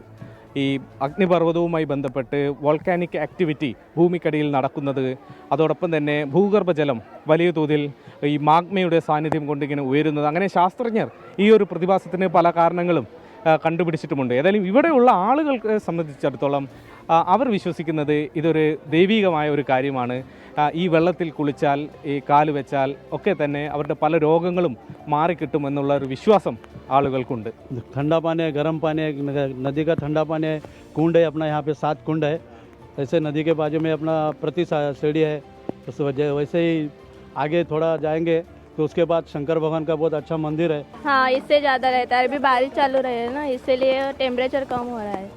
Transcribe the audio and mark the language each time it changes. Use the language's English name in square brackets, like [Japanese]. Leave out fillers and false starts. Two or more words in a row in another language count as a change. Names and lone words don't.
[Malayalam] ഈ അഗ്നിപർവ്വതവുമായി ബന്ധപ്പെട്ട് [English] volcanic activity [Malayalam] ഭൂമിക്കടിയിൽ നടക്കുന്നത്, അതോടൊപ്പം തന്നെ ഭൂഗർഭജലം വലിയ തോതിൽ ഈ മാഗ്മയുടെ സാന്നിധ്യം കൊണ്ടിങ്ങനെ ഉയരുന്നത്, അങ്ങനെ ശാസ്ത്രജ്ഞർ ഈ ഒരു പ്രതിഭാസത്തിന് പല കാരണങ്ങളും കണ്ടുപിടിച്ചിട്ടുമുണ്ട്. ഏതായാലും ഇവിടെയുള്ള ആളുകൾക്ക് സംബന്ധിച്ചിടത്തോളം അവർ വിശ്വസിക്കുന്നത് ഇതൊരു ദൈവികമായ ഒരു കാര്യമാണ്. ഈ വെള്ളത്തിൽ കുളിച്ചാൽ, ഈ കാല് വെച്ചാൽ ഒക്കെ തന്നെ അവരുടെ പല രോഗങ്ങളും മാറിക്കിട്ടുമെന്നുള്ള ഒരു വിശ്വാസം ആളുകൾക്കുണ്ട്. [Hindi] ठंडा पानी है, गर्म पानी है, नदी का ठंडा पानी है, कुंड है अपना, यहाँ पे 7 कुंड है। ऐसे नदी के बाजू में अपना प्रति सीढ़ी है। उस वजह वैसे ही आगे थोड़ा जाएंगे तो उसके बाद शंकर भगवान का बहुत अच्छा मंदिर है। हाँ, इससे ज़्यादा रहता है। अभी बारिश चालू रहे है ना, इसीलिए टेम्परेचर कम हो रहा है।